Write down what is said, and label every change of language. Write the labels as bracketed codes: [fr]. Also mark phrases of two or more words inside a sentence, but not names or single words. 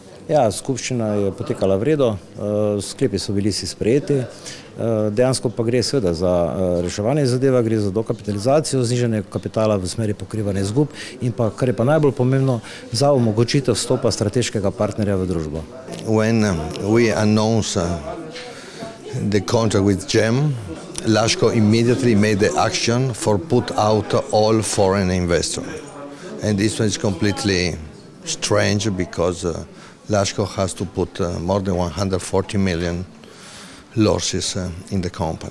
[sl] Ja, skupščina je potekala v redu, sklepi so bili si sprejeti, dejansko pa gre seveda za reševanje zadeva, gre za dokapitalizacijo, znižanje kapitala v smeri pokrivanja izgub in pa, kar je pa najbolj pomembno, za omogočitev vstopa strateškega partnerja v družbo. [en] When we announced the contract with GEM, Laško immediately made the action for put out all foreign investors. And this one is completely strange because Laško has to put more than 140 million losses in the company.